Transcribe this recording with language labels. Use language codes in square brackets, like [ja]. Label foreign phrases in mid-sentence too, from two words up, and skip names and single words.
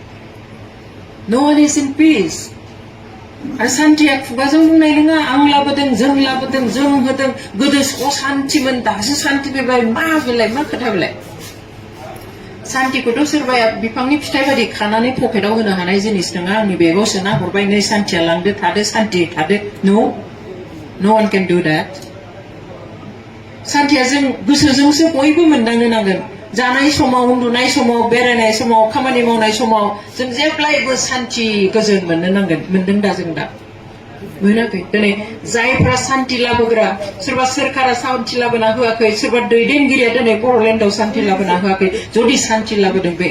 [en] no one is in peace [brx] आरो सान्थिया खुगाजों बुंनाय नङा आं लाबोदों जों होदों गोदो असान्थिमोन दासो सान्थि फैबाय मा बेलाय मा खोथा बेलाय सान्थिखौथ' सोरबाया बिफांनि फिथाइ बायदि खानानै पकेटाव होनो हानाय जिनिस नङा आंनि बेगाव सोना हरबाय नै सान्थिया लांदो थादो सान्थि थादो [en] No one can do that. [brx] सान्थिया जों गोसोजोंसो बयबो मोनदांनो नांगोन जानाय समाव उन्दुनाय समाव बेरायनाय समाव खामानि मावनाय समाव जों जेब्लायबो सान्थि गोजोन मोननो नांगोन मोनदों दा जों दा मोनाखै दिनै जायफ्रा सान्थि लाबोग्रा सोरबा सोरखारा सान्थि लाबोना होआखै सोरबा दैदेनगिरिया दिनै बर'लेण्डआव सान्थि लाबोना होआखै जुदि सान्थि लाबोदों बे